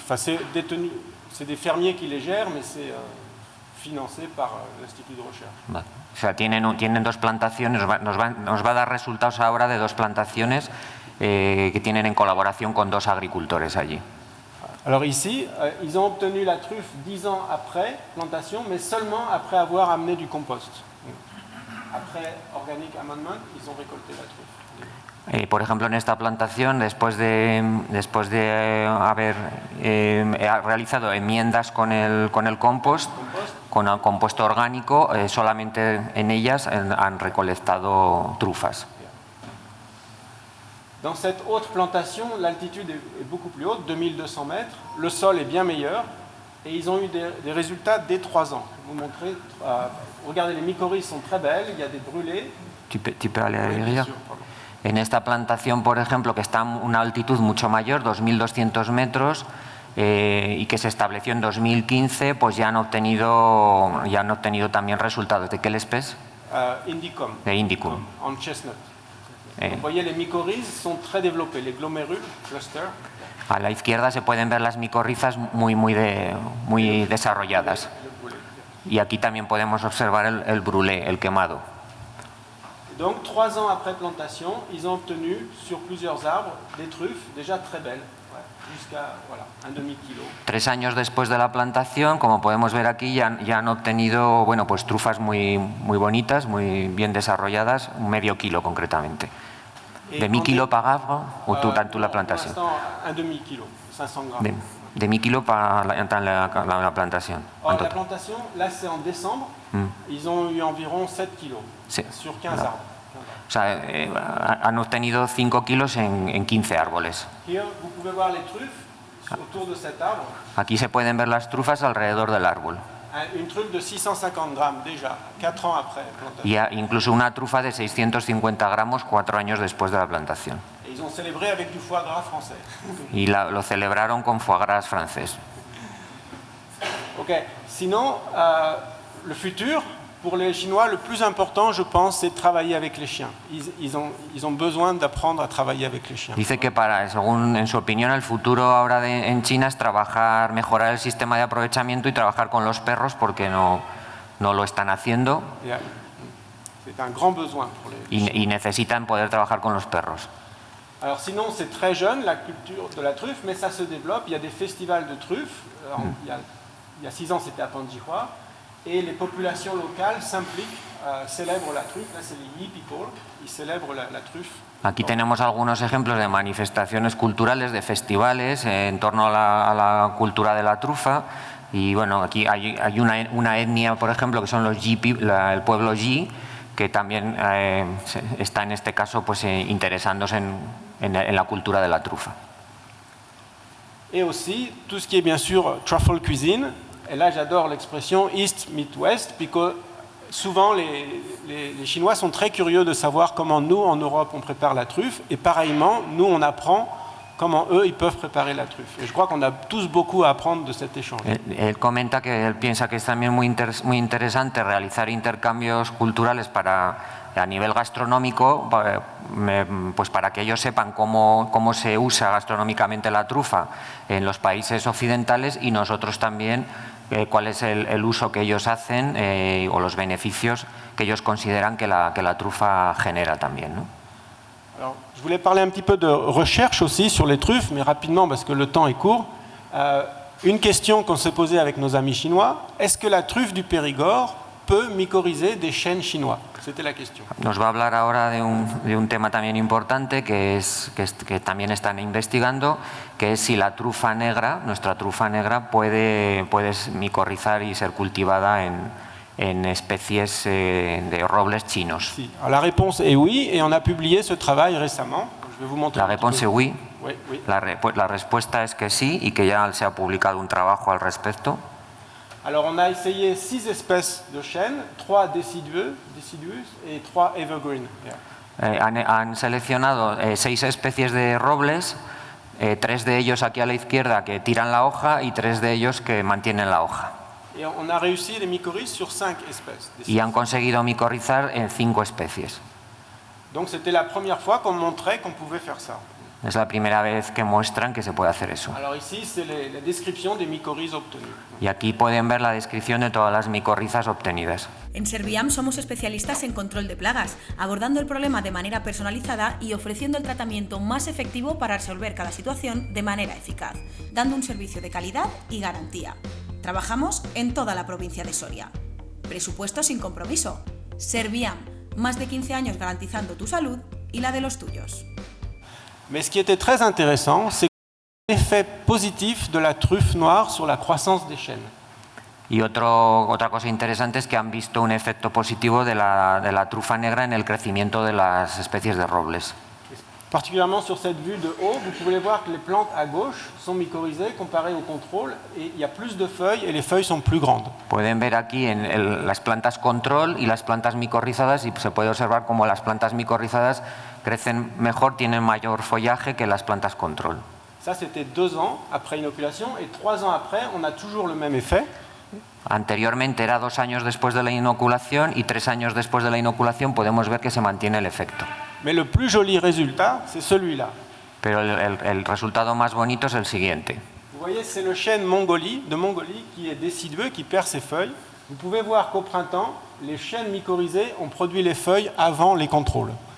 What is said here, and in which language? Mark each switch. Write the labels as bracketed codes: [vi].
[fr] Enfin, c'est des fermiers qui les gèrent, mais c'est financé par l'Institut de Recherche. [es] Vale. O sea, tienen dos plantaciones, nos va a dar resultados ahora de dos plantaciones que tienen en colaboración con 2 agricultores allí. [fr] Alors ici, ils ont obtenu la truffe 10 ans après plantation, mais seulement après avoir amené du compost. Après [en] Organic Amendment, [fr] ils ont récolté la truffe. [es] Por ejemplo, en esta plantación, después de haber realizado enmiendas con el compost, con el compuesto orgánico, solamente en ellas han recolectado trufas. [fr] Dans cette haute plantation, l'altitude est beaucoup plus haute, 2200 mètres, le sol est bien meilleur, et ils ont eu des résultats dès 3 ans. Je vais vous montrer, regardez, les mycorhizes sont très belles, il y a des brûlés. Tu peux aller derrière. [es] En esta plantación, por ejemplo, que está a una altitud mucho mayor, 2200 metros, y que se estableció en 2015, pues ya han obtenido también resultados. ¿De qué especie? Indicum. De Indicum. [en] En chestnut. [fr] Vous voyez, les mycorhizes sont très développées, les glomérules, clusters. [es] A la izquierda se pueden ver las micorrizas muy desarrolladas. Y aquí también podemos observar el brûlé, el quemado. [fr] Donc 3 ans après plantation, ils ont obtenu sur plusieurs arbres des truffes déjà très belles, jusqu'à un demi-kilo. [es] 3 años después de la plantación, como podemos ver aquí, ya han obtenido pues trufas muy bonitas, muy bien desarrolladas, medio kilo concretamente. [fr] De 1000 kilos par arbre ou toute la plantación? Un demi-kilo, 500 grammes. [es] De 1000 kilos para la plantación. [fr] La plantation, là c'est en décembre, ils ont eu environ 7 kilos sur 15 arbres. [es] O sea, han obtenido 5 kilos en 15 árboles. [en] Here, [fr] vous pouvez voir les truffes autour de cet arbre. [es] Aquí se pueden ver las trufas alrededor del árbol. [fr] Une truffe de 650 grammes déjà, 4 ans après plantation. [es] Y incluso una trufa de 650 gramos 4 años después de la plantación. [fr] Et ils ont célébré avec du foie gras français. [es] Y lo celebraron con foie gras francés. [fr] Ok, sinon, le futur, pour les Chinois, le plus important, je pense, c'est de travailler avec les chiens. Ils ont besoin d'apprendre à travailler avec les chiens. [es] Dice que según en su opinión, el futuro ahora en China es mejorar el sistema de aprovechamiento y trabajar con los perros porque no lo están haciendo. [fr] C'est un grand besoin pour les chiens. [es] Y necesitan poder trabajar con los perros. [fr] Alors sinon, c'est très jeune, la culture de la truffe, mais ça se développe. Il y a des festivals de truffes. Il y a 6 ans, c'était à Panjihua. Et les populations locales s'impliquent, célèbrent la truffe. Là, c'est les [en] Yi people. [fr] Ils célèbrent la truffe. [es] Aquí tenemos algunos ejemplos de manifestaciones culturales, de festivales en torno a la cultura de la trufa. Y bueno, aquí hay una etnia, por ejemplo, que son los Yi, el pueblo Yi, que también está en este caso pues, interesándose en la cultura de la trufa. [fr] Et aussi, tout ce qui est bien sûr [en] truffle cuisine. [fr] Et là, j'adore l'expression [en] East meet West, [fr] parce que souvent, les Chinois sont très curieux de savoir comment nous, en Europe, on prépare la truffe. Et pareillement, nous, on apprend comment eux, ils peuvent préparer la truffe. Et je crois qu'on a tous beaucoup à apprendre de cet échange. [es] Él comenta que él piensa que es también muy interesante realizar intercambios culturales a nivel gastronómico, pues para que ellos sepan cómo se usa gastronómicamente la trufa en los países occidentales y nosotros también cuál es el uso que ellos hacen o los beneficios que ellos consideran que la trufa genera también, ¿no? [fr] Alors, je voulais parler un petit peu de recherche aussi sur les truffes, mais rapidement parce que le temps est court. Une question qu'on s'est posée avec nos amis chinois, est-ce que la truffe du Périgord peut mycorhizer des chênes chinois? C'était la question. [es] Nos va a hablar ahora de un tema también importante que también están investigando, que es si la trufa negra, nuestra trufa negra, puede micorrizar y ser cultivada en especies de robles chinos. Sí. [fr] Alors, la réponse est oui, et on a publié ce travail récemment. Je vais vous montrer. La réponse est oui. Oui, oui. [es] La respuesta es que sí y que ya se ha publicado un trabajo al respecto. [fr] Alors on a essayé 6 espèces de chênes, 3 [en] deciduous [fr] et 3 [en] evergreen. [es] Han seleccionado 6 especies de robles, 3 de ellos aquí a la izquierda que tiran la hoja y 3 de ellos que mantienen la hoja. [fr] Et on a réussi les mycorhizes sur 5 espèces. [es] Y han conseguido micorrizar en 5 especies. [fr] Donc c'était la première fois qu'on montrait qu'on pouvait faire ça. [es] Es la primera vez que muestran que se puede hacer eso. [fr] Alors ici, c'est la description des mycorhizes obtenues. [es] Y aquí pueden ver la descripción de todas las micorrizas obtenidas. En Serviam somos especialistas en control de plagas, abordando el problema de manera personalizada y ofreciendo el tratamiento más efectivo para resolver cada situación de manera eficaz, dando un servicio de calidad y garantía. Trabajamos en toda la provincia de Soria. Presupuesto sin compromiso. Serviam, más de 15 años garantizando tu salud y la de los tuyos. [fr] Mais ce qui était très intéressant, c'est l'effet positif de la truffe noire sur la croissance des chênes. [es] Y otra cosa interesante es que han visto un efecto positivo de la trufa negra en el crecimiento de las especies de robles. [fr] Particulièrement sur cette vue de haut, vous pouvez voir que les plantes à gauche sont mycorhizées comparées au contrôle et il y a plus de feuilles et les feuilles sont plus grandes. [es] Pueden ver aquí las plantas control y las plantas micorrizadas y se puede observar cómo las plantas micorrizadas crecen mejor, tienen mayor follaje que las plantas control. [fr] Ça, c'était 2 ans après inoculation et 3 ans après, on a toujours le même effet. [es] Anteriormente era 2 años después de la inoculación y 3 años después de la inoculación podemos ver que se mantiene el efecto. [fr] Mais le plus joli résultat, c'est celui-là. [es] Pero el resultado más bonito es el siguiente. [fr] Vous voyez, c'est le chêne de Mongolie qui est décidueux, qui perd ses feuilles. Vous pouvez voir qu'au printemps, les chênes mycorhizés ont produit les feuilles avant les contrôles.